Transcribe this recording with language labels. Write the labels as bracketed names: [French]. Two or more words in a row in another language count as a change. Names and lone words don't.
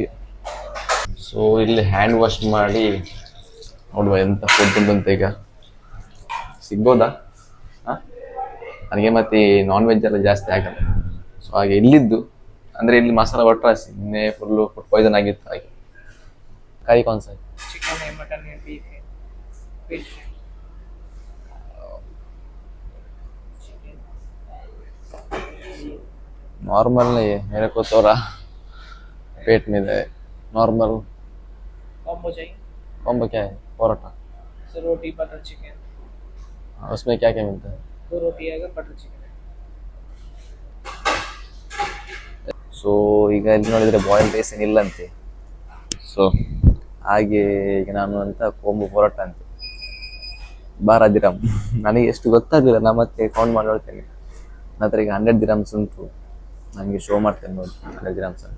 [Kannada] ಸೊ ಇಲ್ಲಿ [English] hand wash [Kannada] ಮಾಡಿ ನೋಡುವ ಎಂಥ ಫುಡ್ ಉಂಟಂತ. ಈಗ ಸಿಗ್ಬೋದಾ? ನನಗೆ ಮತ್ತೆ [English] non veg [Kannada] ಎಲ್ಲ ಜಾಸ್ತಿ ಆಗಲ್ಲ. ಸೊ ಹಾಗೆ ಇಲ್ಲಿದ್ದು ಅಂದರೆ ಇಲ್ಲಿ ಮಸಾಲ ಒಟ್ರಾಸಿ, ನಿನ್ನೆ ಫುಲ್ಲು [English] food poison [Kannada] ಆಗಿತ್ತು. ಹಾಗೆ ಕರಿ [Hindi] कौन सा चिकन है, मटन है, बीफ है, फिश है, नॉर्मल नहीं है मेरे को, थोड़ा पेट में है नॉर्मल। कॉम्बो चाहिए? कॉम्बो क्या है? परोठा। सर रोटी बटर चिकन, उसमें क्या क्या मिलता है? 2 रोटी आएगा, बटर चिकन है। [Kannada] ಸೊ ಈಗ ಇಲ್ಲಿ ನೋಡಿದರೆ [English] boiled rice [Kannada] ಏನಿಲ್ಲಂತೆ. ಸೊ ಹಾಗೆ ಈಗ ನಾನು ಅಂತ ಕೊಂಬು ಪರೋಟ ಅಂತೆ 12 ದಿರಮ್. ನನಗೆ ಎಷ್ಟು ಗೊತ್ತಾಗಲಿಲ್ಲ, ನಾನು ಮತ್ತೆ ಕೌಂಟ್ ಮಾಡಿ ನೋಡ್ತೇನೆ. ನಂತರ ಈಗ 100 ದಿರಮ್ಸ್ ಉಂಟು, ನನಗೆ ಶೋ ಮಾಡ್ತೇನೆ ನೋಡಿ 100 ದಿರಮ್ಸ್ ಅಂತ.